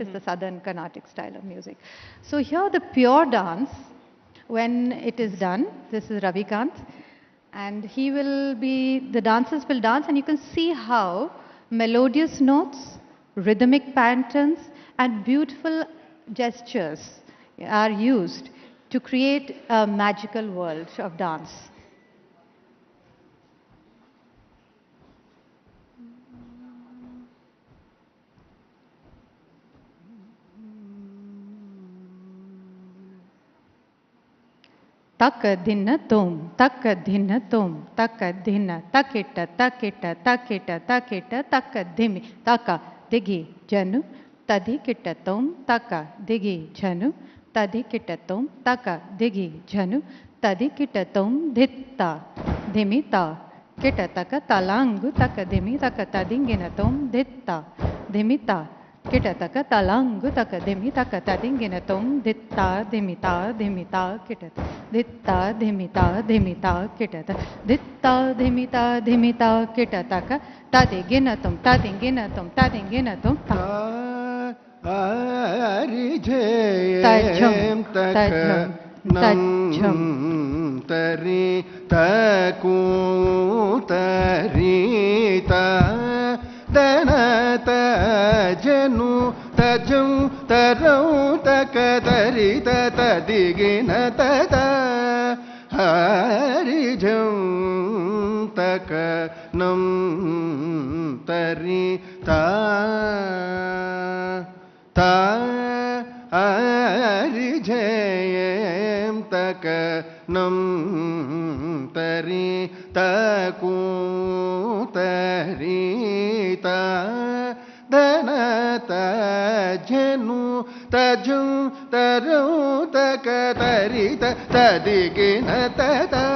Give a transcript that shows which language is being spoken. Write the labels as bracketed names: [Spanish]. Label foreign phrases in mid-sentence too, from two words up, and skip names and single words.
[English] It's the southern Carnatic style of music. So here the pure dance, when it is done, this is Ravi Kant, and the dancers will dance, and you can see how melodious notes, rhythmic patterns, and beautiful gestures are used to create a magical world of dance. Taka dinna tom, taka dinna tom, taka dinna, takita, takita, takita, takita, taka dimi, taka digi janu, tadi kita tom, taka digi janu, tadi kita tom, taka digi janu, tadi kita tom, ditta, dimita, kita taka talangu, taka dimi, taka tadingina tom, ditta, dimita, kita taka talangu, taka dimi, taka tadingina tom, ditta, dimita, dimita, kita ditta, dimita, dimita, kita ditta, dimita, dimita, kita taka tadigina tom, tadingina tom, tadingina tom, tajam, tajam, tajam, tari taku tari ta dana tajanu tajam tarau takatari ta tadigina tata hari तकनं तरिता तारिजयं तकनं तरिता धनत जनु तजुं तरौ तक तरित तदिगिन तत